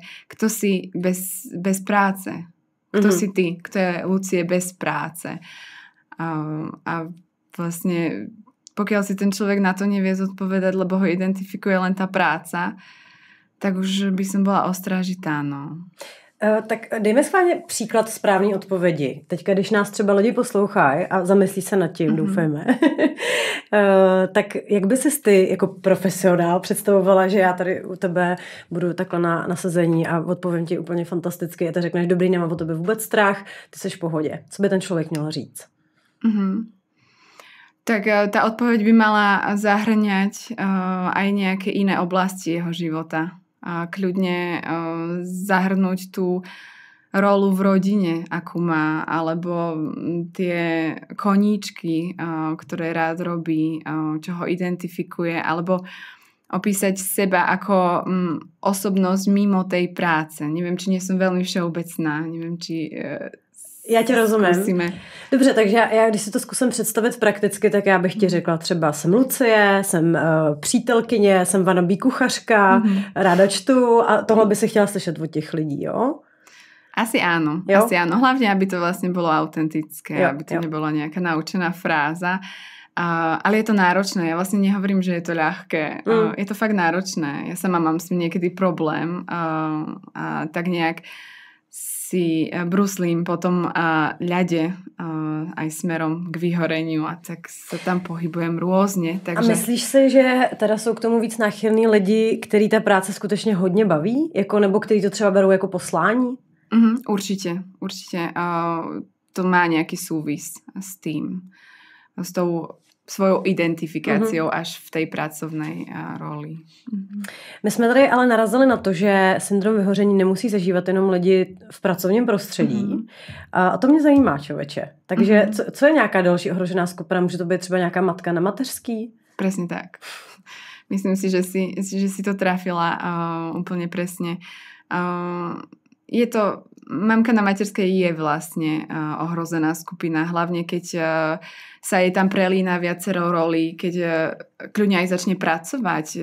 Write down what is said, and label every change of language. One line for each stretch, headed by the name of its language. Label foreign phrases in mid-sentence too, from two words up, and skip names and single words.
Slovak: Kto si bez práce? Kto si ty? Kto je Lucie bez práce? A vlastne pokiaľ si ten človek na to nevie zodpovedať, lebo ho identifikuje len tá práca, tak už by som bola ostrážitá, no.
Czech: Tak dejme schválně příklad správné odpovědi. Teďka, když nás třeba lidi poslouchají a zamyslí se nad tím, doufejme, tak jak by ses ty jako profesionál představovala, že já tady u tebe budu takhle na nasazení a odpovím ti úplně fantasticky a ty řekneš, dobrý, nemám o tebe vůbec strach, ty seš v pohodě. Co by ten člověk měl říct?
Slovak: Tak tá odpoveď by mala zahrňať aj nejaké iné oblasti jeho života. Kľudne zahrnúť tú rolu v rodine, akú má, alebo tie koníčky, ktoré rád robí, čo ho identifikuje, alebo opísať seba ako osobnosť mimo tej práce. Neviem, či nie som veľmi všeobecná, neviem, či...
Czech: Já tě rozumím. Zkusíme. Dobře, takže já když si to zkusím představit prakticky, tak já bych ti řekla třeba jsem Lucie, jsem přítelkyně, jsem wannabe kuchařka, ráda čtu a tohle by si chtěla slyšet od těch lidí, jo?
Slovak: Asi áno, jo? Asi áno. Hlavne, aby to vlastne bolo autentické, aby to nebola nejaká naučená fráza. Ale je to náročné. Ja vlastne nehovorím, že je to ľahké. Je to fakt náročné. Ja sama mám s tým niekedy problém a tak nejak si bruslím po tom ľade aj smerom k vyhoreniu a tak sa tam pohybujem rôzne. Takže...
Czech: A myslíš si, že teda jsou k tomu víc náchylní lidi, který ta práce skutečně hodně baví? Jako, nebo který to třeba berou jako poslání?
Slovak: Určite. To má nejaký súvis s tým. S tou svojou identifikáciou až v tej pracovnej roli.
Czech: My jsme tady ale narazili na to, že syndrom vyhoření nemusí zažívat jenom lidi v pracovním prostředí. A to mě zajímá, člověče. Takže co je nějaká další ohrožená skupina? Může to být třeba nějaká matka na mateřský?
Slovak: Presne tak. Myslím si, že si to trafila úplne presne. Je to... Mamka na materskej je vlastne ohrozená skupina, hlavne keď sa jej tam prelína viacero rolí, keď kľudne aj začne pracovať.